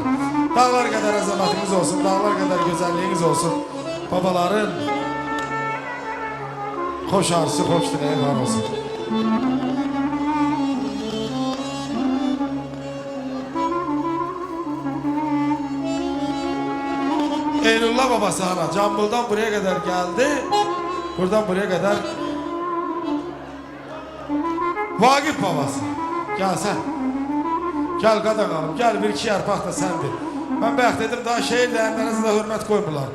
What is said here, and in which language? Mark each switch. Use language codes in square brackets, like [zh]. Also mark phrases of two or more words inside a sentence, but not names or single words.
[az] Dağlar qədər əzəmətiniz olsun, dağlar qədər gözəlliyiniz olsun. Babaların xoş arzusu, xoş diləyi var olsun. [tr] Eynullah babası ana, Canboldan buraya kadar geldi. Buradan buraya kadar Vagif babası. Gel sen. [az] Gel qadan alım, gel bir iki yarpaq da səndir. Ben bayaq dedim, daha şehir dəyənlərinizə də hürmət qoymurlar.